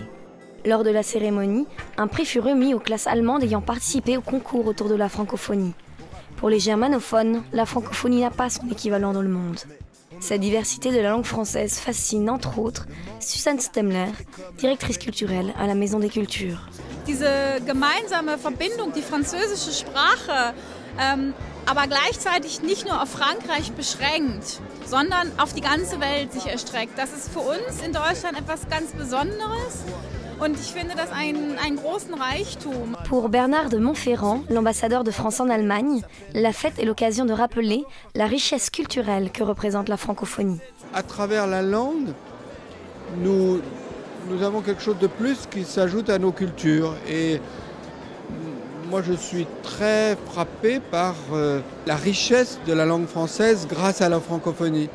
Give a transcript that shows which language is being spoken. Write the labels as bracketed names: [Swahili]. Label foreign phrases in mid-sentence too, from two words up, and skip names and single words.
[French] Lors de la cérémonie, un prix fut remis aux classes allemandes ayant participé au concours autour de la francophonie. Pour les germanophones, la francophonie n'a pas son équivalent dans le monde. Cette diversité de la langue française fascine entre autres Suzanne Stemmler, directrice culturelle à la Maison des Cultures. [German] Diese gemeinsame Verbindung, die französische Sprache, aber gleichzeitig nicht nur auf Frankreich beschränkt, sondern auf die ganze Welt sich erstreckt. Das ist für uns in Deutschland etwas ganz Besonderes und ich finde das einen großen Reichtum. [French] Pour Bernard de Montferrand, l'ambassadeur de France en Allemagne, la fête est l'occasion de rappeler la richesse culturelle que représente la francophonie. À travers la langue, nous avons quelque chose de plus qui s'ajoute à nos cultures. Et moi, je suis très frappé par la richesse de la langue française grâce à la francophonie.